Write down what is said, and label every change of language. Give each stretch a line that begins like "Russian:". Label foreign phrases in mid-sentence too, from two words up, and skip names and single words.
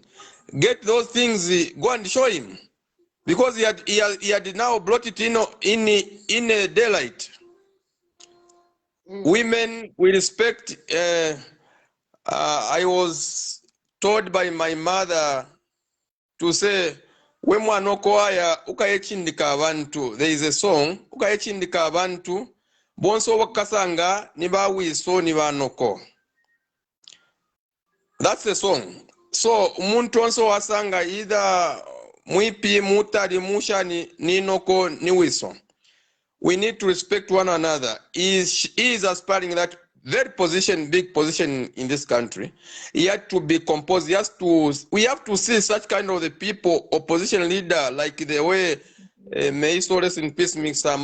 English: Get those things, go and show him. Because he had now brought it in a daylight. Women, we respect. I was told by my mother to say,
Bemba: we mwana okoaya ukayechindika abantu,
English: there is a song
Bemba: ukayechindika abantu bonso wakasanga ni bawiso ni banoko.
English: That's the song.
Bemba: So umuntu onso wasanga either mwipi mutari musha ni noko ni wiso.
English: We need to respect one another. He is aspiring that very position, big position in this country. He had to be composed. We have to see such kind of the people, opposition leader, like the way may so rest in peace, Mr.